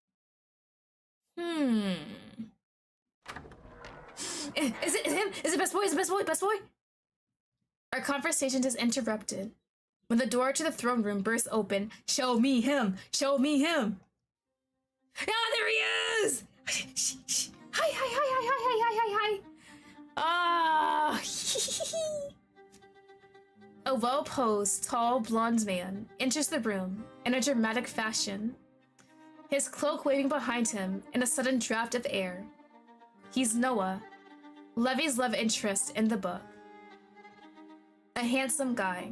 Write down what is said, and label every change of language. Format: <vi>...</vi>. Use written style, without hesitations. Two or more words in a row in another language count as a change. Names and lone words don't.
<en>Is it him? Is it best boy? Is it best boy? Best boy? Our conversation is interrupted when the door to the throne room bursts open. Show me him! Show me him! Ah, there he is! Hi, hi, hi, hi, hi, hi, hi, hi, hi. Ah, A well-posed, tall, blonde man enters the room in a dramatic fashion, his cloak waving behind him in a sudden draft of air. He's Noah, Levy's love interest in the book. A handsome guy.</en>